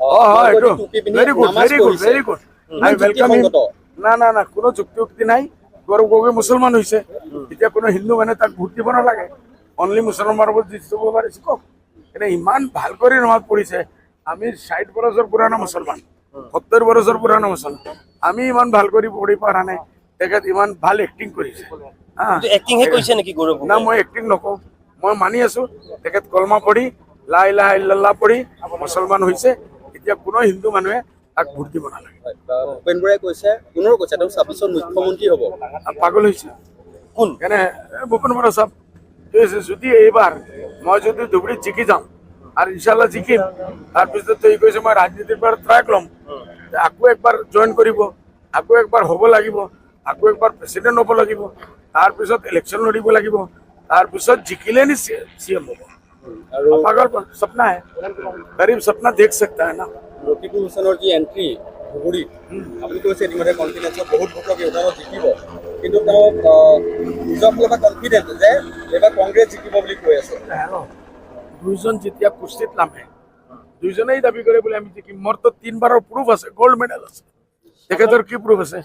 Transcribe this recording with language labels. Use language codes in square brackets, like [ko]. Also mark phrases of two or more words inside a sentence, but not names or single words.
[en] very good I welcome [as] না না না কোনো যুক্তি নাই গৌৰৱ গগৈ মুছলমান হৈছে এতিয়া কোনো হিন্দু মানে তাক ভোট দিব নালাগে অনলি মুছলমানৰ ওপৰত দিব পাৰিছে কওক এনে ইমান ভাল কৰি নমাজ পঢ়িছে আমি 60 বছৰ পুৰণা মুছলমান 70 বছৰ পুৰণা মুছলমান আমি ইমান ভাল কৰি পঢ়ি পৰা নাই তেখেত ইমান ভাল এক্টিং কৰিছে এক্টিং হে কৰিছে নেকি গৌৰৱ না মই এক্টিং নকওঁ মই মানি আছো তেখেত কলমা পঢ়ি [ar] لا إله إلا الله [as] পঢ়ি মুছলমান হৈছে এতিয়া কোনো হিন্দু মানুহে তাক ভোট দিব নালাগে ভূপেন বৰাই কৈছে পুনৰ কৈছে তেওঁ 26ত মুখ্যমন্ত্ৰী হ'ব পাগল হৈছে কোন কেনে ভূপেন বৰা সাহেব যদি এইবাৰ মই যদি ধুবুৰীত জিকি যাওঁ আৰু ইনশাল্লাহ জিকিম তাৰপিছত এই কৈছে মই ৰাজনীতিৰ পৰা ট্ৰাক ল'ম আকৌ একবাৰ জইন কৰিব আকৌ একবাৰ হ'ব লাগিব আকৌ একবাৰ প্ৰেচিডেণ্ট হ'ব লাগিব তাৰপিছত ইলেকশ্যন লৰিব লাগিব তাৰপিছত জিকিলে নি চিএম হ'ব আৰু পাগল সপনা [hi] है गरीब सपना देख सकता है ना [as] ৰকিবুল হুছেইনৰ যি এণ্ট্ৰি ধুবুৰীত আপুনি কৈছে ইতিমধ্যে কনফিডেন্সত বহুত ভোটক এইবাৰত জিকিব কিন্তু তেওঁ নিজৰ ফালৰ পৰা কনফিডেন্ট যে এইবাৰ কংগ্ৰেছ জিকিব বুলি কৈ আছে দুইজন যেতিয়া কুস্তিত নামে দুইজনেই দাবী কৰে বোলে আমি জিকিম মোৰ তো 3 বাৰৰ প্ৰুফ আছে [en] gold medal [as] আছে তেখেতৰ কি প্ৰুফ আছে?